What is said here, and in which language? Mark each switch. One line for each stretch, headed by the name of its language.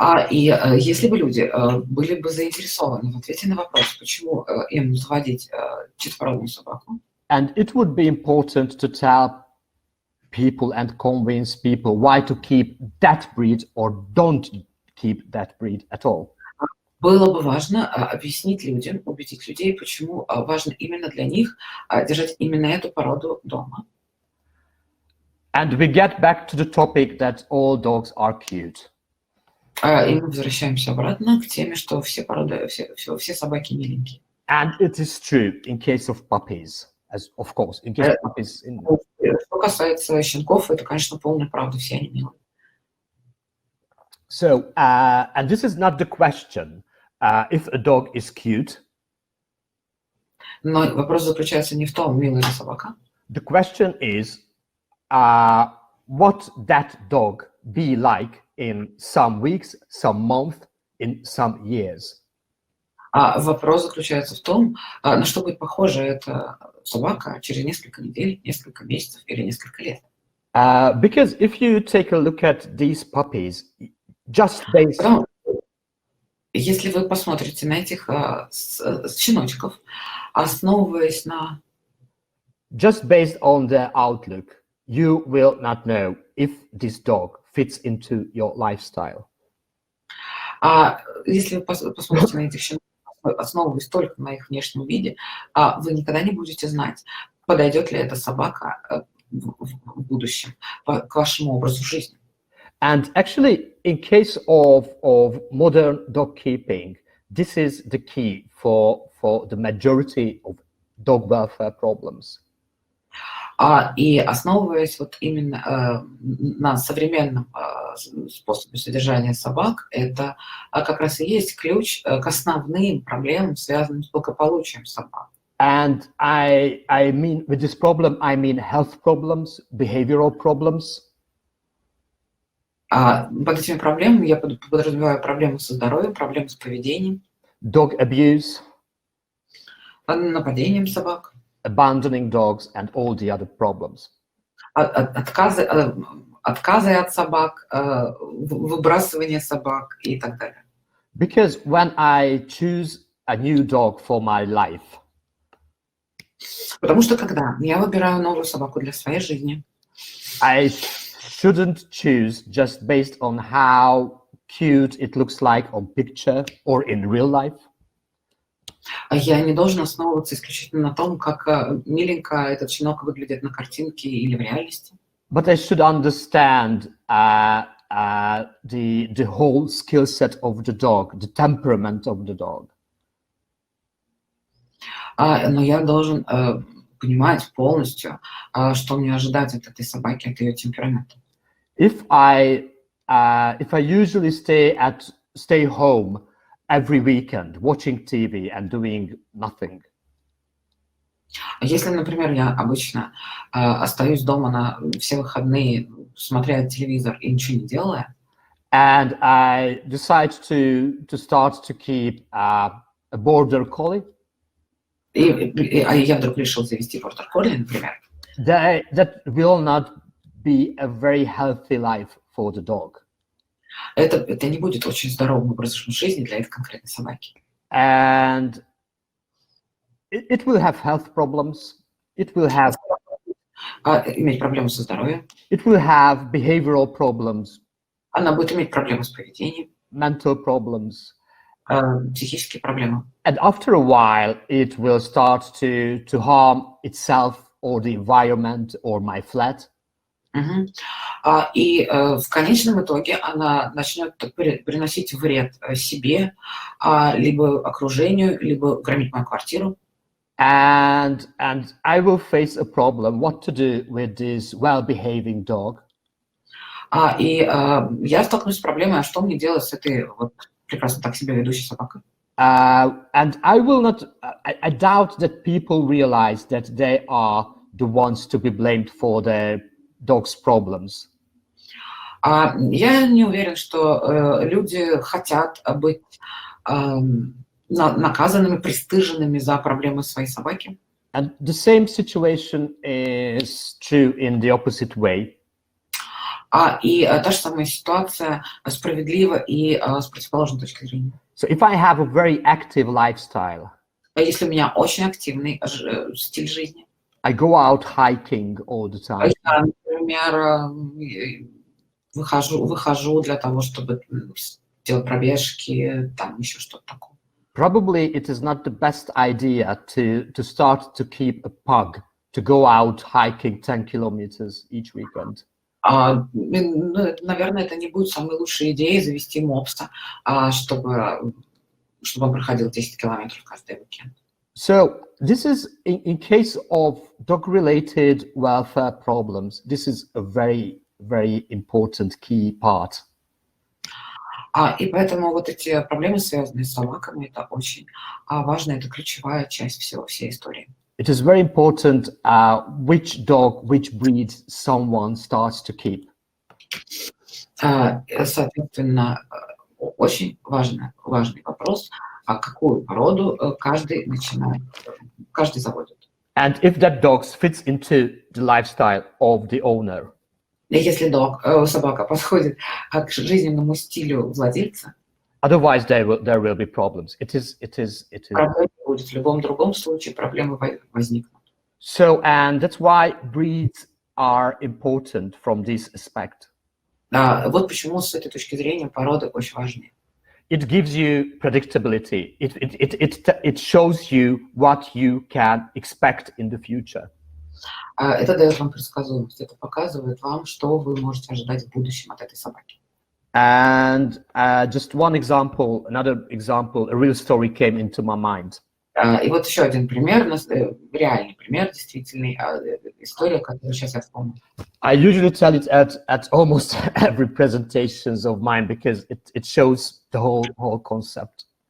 Russian: И если бы люди были бы заинтересованы в ответе на вопрос, почему им заводить чистопородную собаку,
English: and it would be important to tell people and convince people why to keep that breed or don't keep that breed at all.
Russian: Было бы важно объяснить людям, убедить людей, почему важно именно для них держать именно эту породу дома.
English: And we get back to the topic that all dogs are cute.
Russian: И мы возвращаемся обратно к теме, что все породы, все собаки миленькие.
English: And it is true in case of puppies, as of course, in case of puppies.
Russian: Что касается щенков, это, конечно, полная правда, все они милые.
English: So, and this is not the question, if a dog is cute.
Russian: Но вопрос заключается не в том, милая ли собака.
English: The question is, what that dog be like in some weeks, some months, in some years.
Russian: Вопрос заключается в том, на что будет похожа эта собака через несколько недель, несколько месяцев или несколько лет.
English: Because if you take a look at these puppies, just based...
Russian: Если вы посмотрите на этих щеночков, основываясь на...
English: Just based on their outlook, you will not know if this dog fits into your lifestyle.
Russian: Если вы посмотрите на этих щенков, основываясь только на их внешнем виде, вы никогда не будете знать, подойдет ли эта собака в будущем к вашему образу жизни.
English: And actually, in case of modern dog keeping, this is the key for the majority of dog welfare problems.
Russian: И основываясь вот именно на современном способе содержания собак, это как раз и есть ключ к основным проблемам, связанным с благополучием собак.
English: And I mean, with this problem, I mean health problems, behavioral problems.
Russian: Под этими проблемами я подразумеваю проблемы со здоровьем, проблемы с поведением,
English: dog abuse,
Russian: нападением собак,
English: abandoning dogs, and all the other problems.
Russian: Отказы от собак, выбрасывание собак и так далее.
English: Because when I choose a new dog for my life,
Russian: потому что когда я выбираю новую собаку для своей жизни,
English: I shouldn't choose just based on how cute it looks like on picture or in real life.
Russian: Я не должен основываться исключительно на том, как миленько этот щенок выглядит на картинке или в реальности.
English: But I should understand the whole skill set of the dog, the temperament of the dog.
Russian: Но я должен понимать полностью, что мне ожидать от этой собаки, от ее темперамента.
English: If I usually stay home every weekend watching TV and doing nothing.
Russian: Если, например, я обычно остаюсь дома на все выходные, смотря телевизор и ничего не делая,
English: and I decide to start to keep a border collie,
Russian: и я вдруг решил завести бордер колли, например,
English: that will not be a very healthy life for the dog.
Russian: Это не будет очень здоровым образом жизни для этой конкретной собаки.
English: And it will have health problems. It will have
Russian: иметь проблемы со здоровьем.
English: It will have behavioral problems.
Russian: Она будет иметь проблемы с поведением.
English: Mental problems.
Russian: Психические проблемы.
English: And after a while, it will start to harm itself or the environment or my flat.
Russian: И в конечном итоге она начнет приносить вред себе, либо окружению, либо громить мою квартиру.
English: And I will face a problem what to do with this well-behaving dog.
Russian: Я столкнусь с проблемой, а что мне делать с этой вот прекрасно так себя ведущей собакой?
English: And I doubt that people realize that they are the ones to be blamed for their dog's problems.
Russian: Я не уверен, что люди хотят быть наказанными, пристыженными за проблемы своей собаки.
English: And the same situation is true in the opposite way.
Russian: И та же самая ситуация справедлива и с противоположной точки зрения.
English: So if I have a very active lifestyle,
Russian: Если у меня очень активный стиль жизни,
English: I go out hiking all the time.
Russian: я, например, выхожу для того, чтобы делать пробежки, там еще что-то такое.
English: Probably it is not the best idea to start to keep a pug to go out hiking 10 kilometers each weekend.
Russian: Наверное, это не будет самой лучшей идеей завести мопса, чтобы он проходил 10 километров каждый уикенд.
English: So this is in case of dog-related welfare problems. This is a very, very important key part.
Russian: И поэтому вот эти проблемы, связанные с собаками, это очень важно, это ключевая часть всей истории.
English: It is very important which dog, which breed someone starts to keep.
Russian: Соответственно, очень важный вопрос, какую породу каждый заводит.
English: And if that dog fits into the lifestyle of the owner.
Russian: Если собака подходит к жизненному стилю владельца,
English: otherwise there will be problems. It is.
Russian: Проблемы будет в любом другом случае, проблемы возникнут.
English: So, and that's why breeds are important from this aspect.
Russian: Вот почему с этой точки зрения породы очень важны.
English: It gives you predictability. It shows you what you can expect in the future.
Russian: Это дает вам предсказуемость, это показывает вам, что вы можете ожидать в будущем от этой собаки.
English: And just one example, another example, a real story came into my mind.
Russian: И вот еще один пример, реальный пример, действительный, история, которую сейчас я вспомнил.
English: I usually tell it at almost every presentations of mine because it shows the whole concept.